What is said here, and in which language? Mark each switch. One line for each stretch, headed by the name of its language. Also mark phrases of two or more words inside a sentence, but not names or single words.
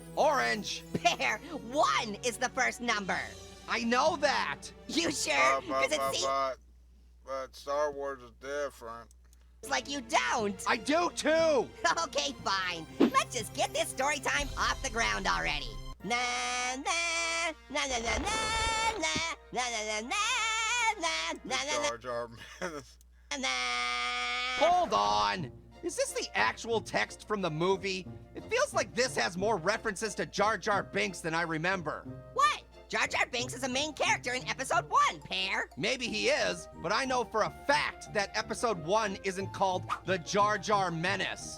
English: Orange. Pear, 1 is the first number. I know that. You sure? Because it seems but Star Wars is different. like you don't. I do too. Okay, fine. Let's just get this story time off the ground already. Na na na na na na na na na na na na Jar Jar Menace. na. Hold on. Is this the actual text from the movie? It feels like this has more references to Jar Jar Binks than I remember. What? Jar Jar Binks is a main character in episode 1, Pear. Maybe he is, but I know for a fact that episode 1 isn't called the Jar Jar Menace.